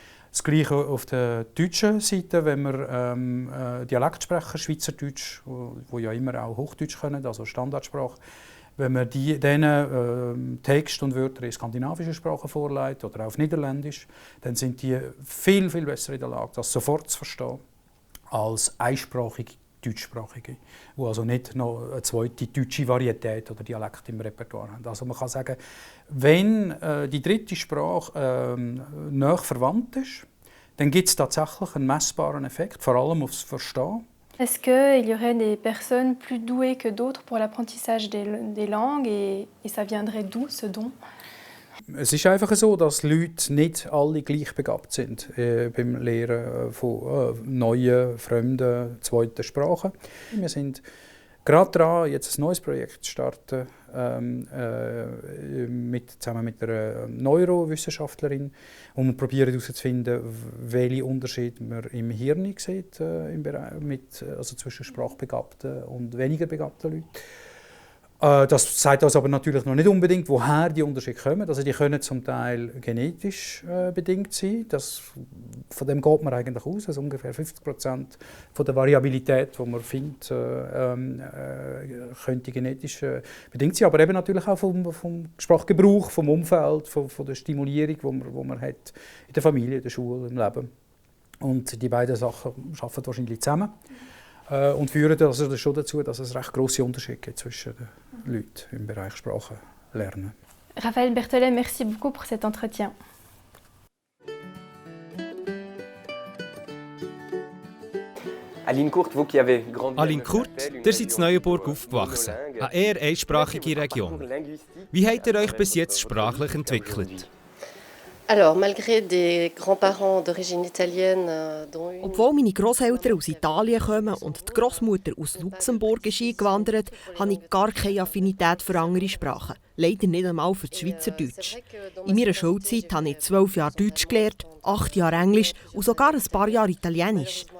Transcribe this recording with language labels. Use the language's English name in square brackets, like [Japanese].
[German] Das Gleiche auf der deutschen Seite, wenn wir Dialektsprecher, Schweizerdeutsch, wo ja immer auch Hochdeutsch können, also Standardsprache, wenn man diesen Texte und Wörter in skandinavischen Sprachen vorlegt oder auf Niederländisch, dann sind die viel, viel besser in der Lage, das sofort zu verstehen, als einsprachige Deutschsprachige, die also nicht noch eine zweite deutsche Varietät oder Dialekt im Repertoire haben. Also man kann sagen, wenn die dritte Sprache nahe verwandt ist, dann gibt es tatsächlich einen messbaren Effekt, vor allem aufs Verstehen. [French] Est-ce qu'il y aurait des personnes plus douées que d'autres pour l'apprentissage des langues et ça viendrait d'où ce don? [German] Es ist einfach so, dass Leute nicht alle gleich begabt sind beim Lernen von neuen, fremden, zweiten Sprachen. Wir sind gerade dran, jetzt ein neues Projekt zu starten, zusammen mit einer Neurowissenschaftlerin. Und wir probieren herauszufinden, welche Unterschiede man im Hirn sieht, also zwischen sprachbegabten und weniger begabten Leuten. Das sagt uns aber natürlich noch nicht unbedingt, woher die Unterschiede kommen. Also die können zum Teil genetisch bedingt sein. Von dem geht man eigentlich aus. Also ungefähr 50% von der Variabilität, die man findet, könnte genetisch bedingt sein. Aber eben natürlich auch vom Sprachgebrauch, vom Umfeld, von der Stimulierung, die man hat in der Familie, in der Schule, im Leben. Und die beiden Sachen arbeiten wahrscheinlich zusammen. Und führen also schon dazu, dass es recht grosse Unterschiede gibt zwischen den Leuten im Bereich Sprachenlernen. [French] Raphaël Berthollet, merci beaucoup pour cet entretien. [German] Aline Kurt, ihr seid in Neuenburg aufgewachsen, eine eher einsprachige Region. Wie habt ihr euch bis jetzt sprachlich entwickelt? [French] Alors, malgré des grands-parents d'origine italienne, [German] Obwohl meine Grosseltern aus Italien kommen und die Grossmutter aus Luxemburg ist eingewandert, habe ich gar keine Affinität für andere Sprachen. Leider nicht einmal für das Schweizerdeutsch. In meiner Schulzeit habe ich 12 Jahre Deutsch gelernt, 8 Jahre Englisch und sogar ein paar Jahre Italienisch.